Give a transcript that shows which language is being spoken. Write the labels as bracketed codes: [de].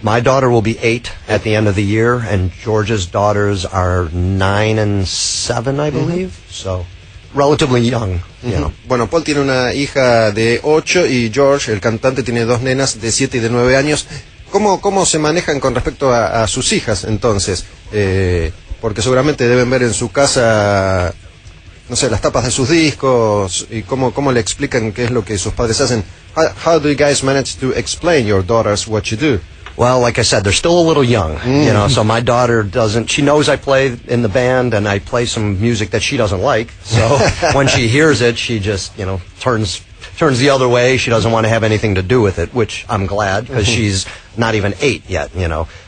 [en] My daughter will be 8 at the end of the year, and George's daughters are 9 and 7, I believe. Mm-hmm. So, relatively young, mm-hmm. you know. [es] Bueno, Paul tiene una hija de 8, y George, el cantante, tiene dos nenas de 7 y de 9 años. ¿Cómo se manejan con respecto a sus hijas, entonces? Porque seguramente deben ver en su casa, no sé, las tapas de sus discos, y cómo le explican qué es lo que sus padres hacen. [en] How do you guys manage to explain your daughters what you do? Well, like I said, they're still a little young, you know, so my daughter doesn't, she knows I play in the band, and I play some music that she doesn't like, so when she hears it, she just, you know, turns the other way. She doesn't want to have anything to do with it, which I'm glad, because she's not even 8 yet, you know.